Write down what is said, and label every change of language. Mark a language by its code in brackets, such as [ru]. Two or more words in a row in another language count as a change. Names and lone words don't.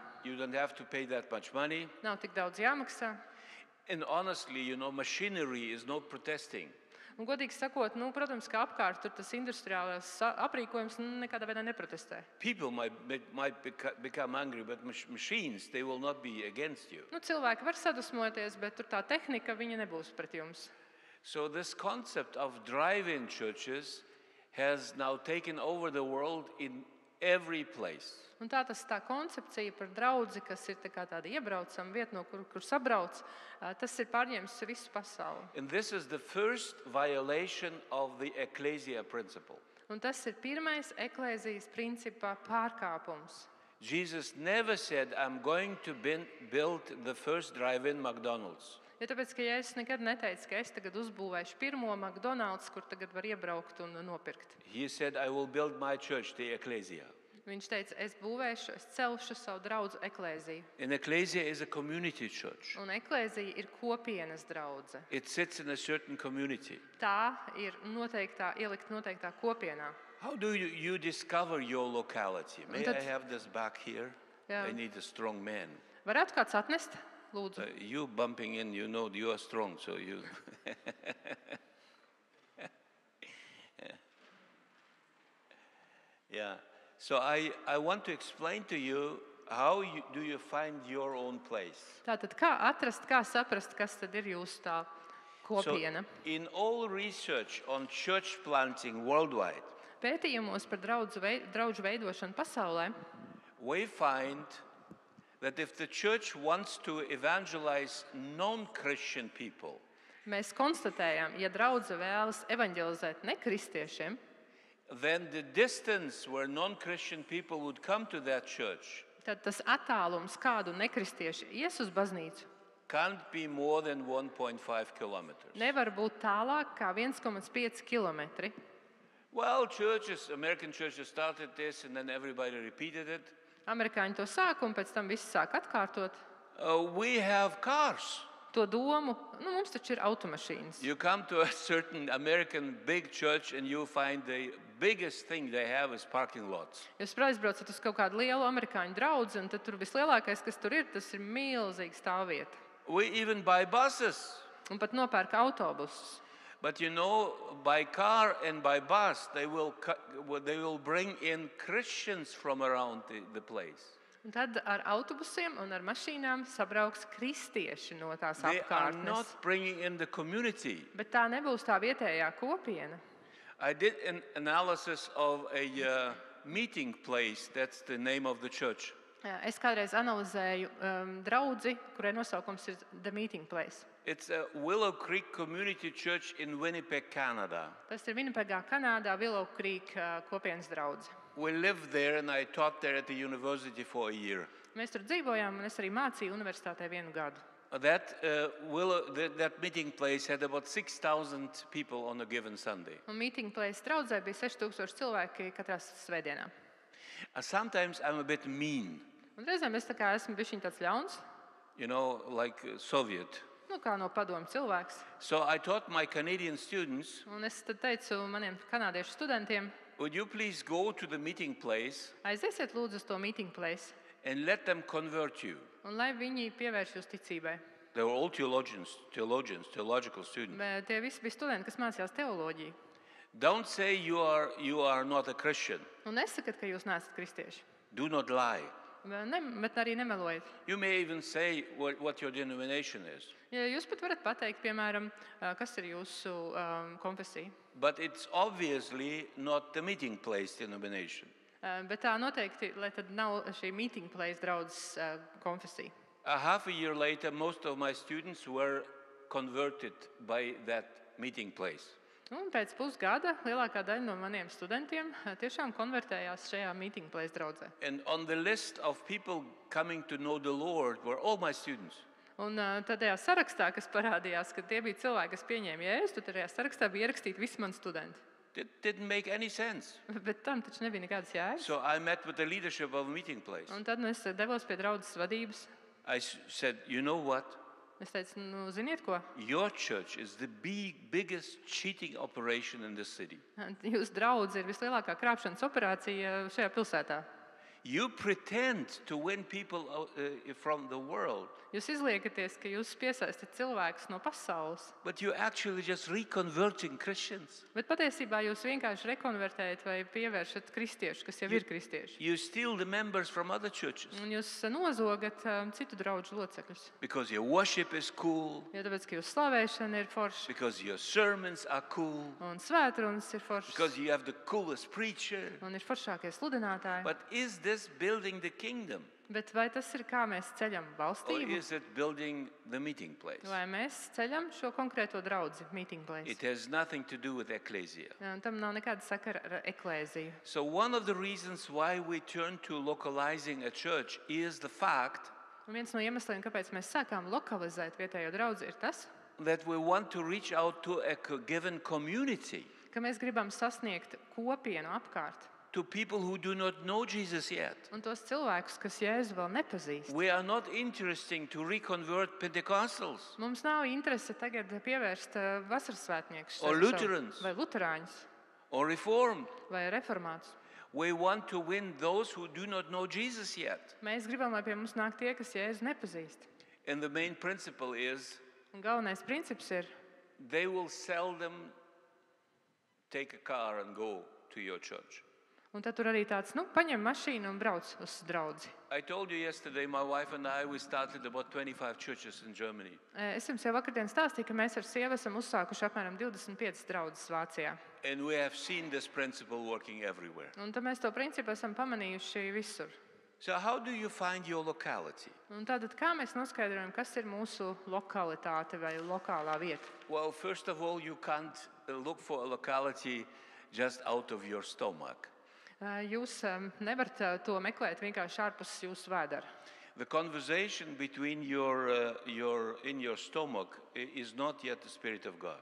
[en] You don't have to pay that much money. [lv] nav tik daudz jāmaksā. [en] And honestly, machinery is not protesting. [lv] Un, godīgi sakot, protams, ka apkārt tur tas industriālais aprīkojums nekādā veidā neprotestē. [en] People might become angry, but machines, they will not be against you. [lv] Cilvēki var sadusmoties, bet tur tā tehnika viņa nebūs pret jums. [en] So this concept of drive-in churches has now taken over the world in every place. [lv] Un tā koncepcija par draudzi, kas ir tāda iebraucama vieta, no kur sabrauc, tas ir pārņēmis visu pasauli. [en] And this is the first violation of the ecclesia principle. [lv] Un tas ir pirmais eklēzijas principā pārkāpums. [en] Jesus never said, I'm going to build the first drive-in McDonald's. [lv] Ja tāpēc, ka Jēzus nekad neteica, ka es tagad uzbūvēšu pirmo McDonald's, kur tagad var iebraukt un nopirkt. [en] He said, I will build my church, the ecclesia. [lv] Viņš teica, es celšu savu draudzu eklēziju. [en] An ecclesia is a community church. [lv] Un eklēzija ir kopienas draudze. [en] It sits in a certain community. [lv] Tā ir ielikt noteiktā kopienā. [en] How do you discover your locality? May [lv] tad- [en] I have this back here? Yeah. I need a strong man. [lv] Varētu kāds atnest? Lūdzu. [en] You bumping in, you know you are strong, so you... Yeah. So I want to explain to you how do you find your own place. [lv] Tātad kā saprast, kas tad ir jūsu tā kopiena? [en] So in all research on church planting worldwide, [lv] Pētījumos par draudžu veidošanu pasaulē [en] we find that if the church wants to evangelize non-Christian people, [lv] mēs konstatējam, ja draudze vēlas evaņģelizēt nekristiešiem, [en] then the distance where non-Christian people would come to that church [lv] tad tas attālums, kādu nekristieši ies uz baznīcu, [en] can't be more than 1.5 kilometers. [lv] nevar būt tālāk kā 1,5 kilometri. [en] Well, American churches started this and then everybody repeated it. [lv] Amerikāņi to sāka un pēc tam visi sāk atkārtot [en] We have cars. [lv] to domu. Mums taču ir automašīnas. [en] You come to a certain American big church and you find the biggest thing they have is parking lots. [lv] Jūs aizbraucat uz kaut kādu lielu amerikāņu draudzi, un tad tur vislielākais, kas tur ir, tas ir milzīga stāvvieta. [en] We even buy buses. [lv] Un pat nopērk autobusus. [en] But by car and by bus, they will bring in Christians from around the place. [lv] Un tad ar autobusiem un ar mašīnām sabrauks kristieši no tās [en] They are [lv] apkārtnes. [en] not bringing in the community. [lv] Bet tā nebūs tā vietējā kopiena. [en] I did an analysis of a meeting place. That's the name of the church. [lv] Es kādreiz analizēju draudzi, kurai nosaukums ir The Meeting Place. [en] It's a Willow Creek Community Church in Winnipeg, Canada. [lv] Tas ir Winnipegā, Kanādā, Willow Creek kopienas draudze. [en] We lived there and I taught there at the university for a year. [lv] Mēs tur dzīvojām, un es arī mācīju universitātē 1 gadu. [en] That meeting place had about 6,000 people on a given Sunday. [lv] Un Meeting Place draudzē bija 6,000 cilvēki katrā svētdienā. [en] Sometimes I'm a bit mean, [lv] Un reizēm es esmu bišķiņ tāds ļauns, [en] like Soviet. [lv] kā no padomu cilvēks. [en] So I taught my Canadian students, [lv] Un es tad teicu maniem kanādiešu studentiem, [en] would you please go to the meeting place [lv] aiziesiet lūdzu uz to Meeting Place, [en] and let them convert you. [lv] un lai viņi pievērš jūs ticībai. [en] They were all theological students. [lv] Bet tie visi bija studenti, kas mācījās teoloģiju. [en] Don't say you are not a Christian. [lv] Un nesakat, ka jūs neesat kristieši. [en] Do not lie. [lv] Bet arī nemelojiet. [en] You may even say what your denomination is. [lv] Ja jūs pat varat pateikt, piemēram, kas ir jūsu konfesija. [en] But it's obviously not the meeting place denomination. [lv] Bet tā noteikti, lai tad nav šī Meeting Place draudzes konfesija. [en] Half a year later, most of my students were converted by that meeting place. [lv] Un pēc pusgada lielākā daļa no maniem studentiem tiešām konvertējās šajā Meeting Place draudzē. [en] And on the list of people coming to know the Lord were all my students. [lv] Un tajā sarakstā, kas parādījās, ka tie bija cilvēki, kas pieņēma Jēzu, tad tajā sarakstā bija ierakstīti visi mani studenti. [en] It didn't make any sense. [lv] Bet tam taču nebija nekādas jēgas. [en] So I met with the leadership of a meeting place. [lv] Un tad es devos pie draudzes vadības. [en] I said, you know what? [lv] Es teicu, ziniet ko? [en] Your church is the biggest cheating operation in this city. [lv] Jūsu draudze ir vislielākā krāpšanas operācija šajā pilsētā. [en] You pretend to win people from the world, [lv] Jūs izliekaties, ka jūs piesaistat cilvēkus no pasaules, [en] but you're actually just reconverting Christians. [lv] bet patiesībā jūs vienkārši rekonvertējat vai pievēršat kristiešus, kas jau ir kristieši. [en] You steal the members from other churches [lv] Un jūs nozogat citu draugu locekļus. [en] because your worship is cool, [lv] Jo tāpēc, ka jūsu slavēšana ir forša [en] because your sermons are cool, [lv] un svētrunas ir foršas [en] because you have the coolest preacher. [lv] un ir foršākie sludinātāji. [en] But is this building the kingdom? [lv] Bet vai tas ir kā mēs ceļam [en] Or [lv] valstību? [en] is it building the meeting place? [lv] Vai mēs ceļam šo konkrēto draudzi, [en] meeting place? It has nothing to do with ecclesia. [lv] Un tam nav nekāda sakara ar eklēziju. [en] So one of the reasons why we turn to localizing a church is the fact [lv] Un viens no iemesliem, kāpēc mēs sākām lokalizēt vietējo draudzi, ir tas, [en] that we want to reach out to a given community, [lv] ka mēs gribam sasniegt kopienu apkārt. [en] to people who do not know Jesus yet. [lv] Un tos cilvēkus, kas Jēzu vēl nepazīst. [en] We are not interested to reconvert Pentecostals [lv] Mums nav interese tagad pievērst vasarasvētniekus [en] Or Lutherans. [lv] vai luterāņus [en] or Reformed. [lv] vai reformātus. [en] We want to win those who do not know Jesus yet. [lv] Mēs gribam, lai pie mums nāk tie, kas Jēzu nepazīst. [en] And the main principle is [lv] Un galvenais princips ir, [en] they will seldom take a car and go to your church. [lv] un tad tur arī tāds, paņem mašīnu un brauc uz draudzi. [en] I told you yesterday, my wife and I, we started about 25 churches in Germany. [lv] Es jums jau vakardien stāstīju, ka mēs ar sievu esam uzsākuši apmēram 25 draudzes Vācijā. [en] And we have seen this principle working everywhere. [lv] Un tad mēs to principu esam pamanījuši visur. [en] So how do you find your locality? [lv] Un tātad, kā mēs noskaidrojam, kas ir mūsu lokalitāte vai lokālā vieta? [en] Well, first of all, you can't look for a locality just out of your stomach. [lv] Jūs nevarat to meklēt vienkārši ārpus jūsu vēdera. [en] The conversation between in your stomach is not yet the Spirit of God.